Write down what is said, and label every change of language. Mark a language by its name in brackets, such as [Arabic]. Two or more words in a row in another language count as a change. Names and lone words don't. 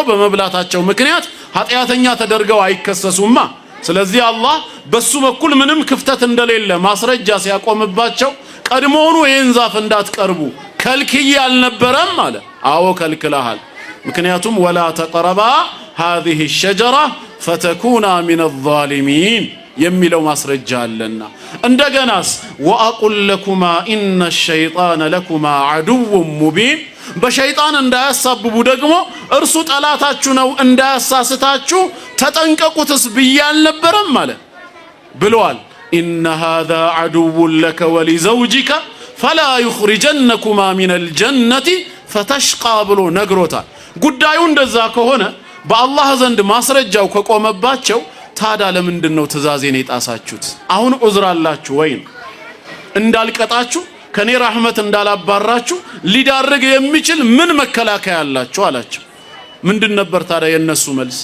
[Amharic] በመብላታቸው ምክንያት ኃጢአተኛ ተደርገው አይከሰሱማ። ስለዚህ አላህ በሱ በኩል ምንም ክፍተት እንደሌለ ማስረጃ ሲያቆምባቸው ቀድሞውኑ ይህን ዛፍ እንዳትቀርቡ ከልክዬ አልነበረም አለ። አዎ ከልክለሃል። ምክንያቱም [Arabic] ولا تقربا هذه الشجرة فتكونا من الظالمين [Amharic] የሚለው ማስረጃ አለና። እንደገናስ [Arabic] وأقل لكما إن الشيطان لكما عدو مبين [Amharic] በሸይጣን እንዳያሳብቡ ደግሞ እርሱ ጠላታችሁ ነው እንዳያሳስታችሁ ተጠንቀቁትስ ብዬ አልነበረም ማለት ብለዋል። ኢነ [Arabic] هذا عدو لك ولزوجك فلا يخرجنكما من الجنة فتشقى [Amharic] ብሎ ነግሮታል። ጉዳዩ እንደዛ ከሆነ በአላህ ዘንድ ማስረጃው ከቆመባቸው ታዲያ ለምንድን ነው ትእዛዜን የጣሳችሁት? አሁን ዑዝር አላችሁ ወይ? እንዳልቀጣችሁ ከኔ ረህመት እንዳላባራችሁ ሊዳርግ የሚችል ምን መከላከያ አላችሁ አላቸው። ምንድን ነበር ታዲያ የነሱ መልስ?